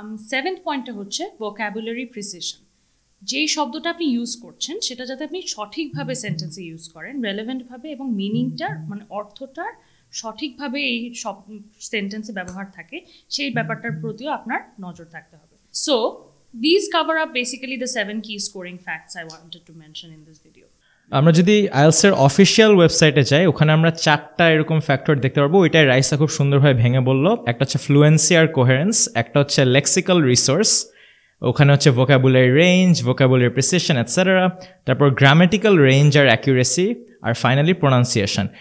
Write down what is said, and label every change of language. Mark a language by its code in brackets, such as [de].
[bn] 7th পয়েন্টটা হচ্ছে vocabulary precision. যেই শব্দটা আপনি ইউজ করছেন সেটা যাতে আপনি সঠিকভাবে সেন্টেন্সে ইউজ করেন, রেলেভেন্টভাবে, এবং মিনিংটার মানে অর্থটার সঠিকভাবে এই সব সেন্টেন্সে ব্যবহার থাকে, সেই ব্যাপারটার প্রতিও আপনার নজর থাকতে হবে। [en] So these cover up basically the 7 key scoring facts I wanted to mention in this video. [bn] আমরা যদি আইএলস এর অফিসিয়াল ওয়েবসাইটে যাই, ওখানে আমরা 4টা এরকম ফ্যাক্টর দেখতে পারবো। ওইটাই রাইসা খুব সুন্দরভাবে ভেঙে বললো। একটা হচ্ছে ফ্লুয়েন্সি আর কোহেরেন্স, একটা হচ্ছে লেক্সিক্যাল রিসোর্স, ওখানে হচ্ছে vocabulary range, vocabulary precision etcetera, তারপর গ্রামেটিক্যাল রেঞ্জ আর অ্যাকিউরেসি, আর ফাইনালি প্রোনাউন্সিয়েশন।